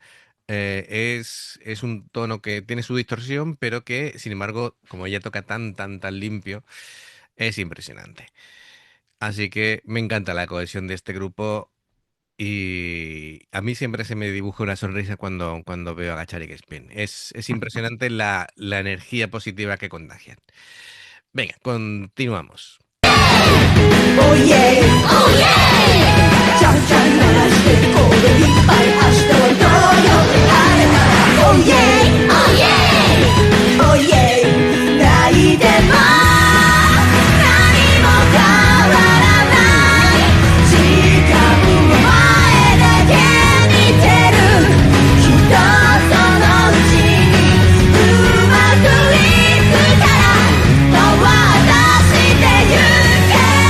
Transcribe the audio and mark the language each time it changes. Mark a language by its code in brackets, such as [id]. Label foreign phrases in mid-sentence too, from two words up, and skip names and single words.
[es] Es un tono que tiene su distorsión, pero que, sin embargo, como ella toca tan limpio, es impresionante. Así que me encanta la cohesión de este grupo y a mí siempre se me dibuja una sonrisa cuando veo a Gacharic Spin. Es impresionante la energía positiva que contagian. Venga, continuamos. [en] Oh yeah, oh yeah. [ja] ちゃんちゃん鳴らしてコードいっぱい明日はどうよ晴れたら [en] Oh yeah, oh yeah, oh yeah [ja] 泣いても何も変わらない時間を前だけ見てるきっとそのうちにうまくいくから飛ばしてゆけ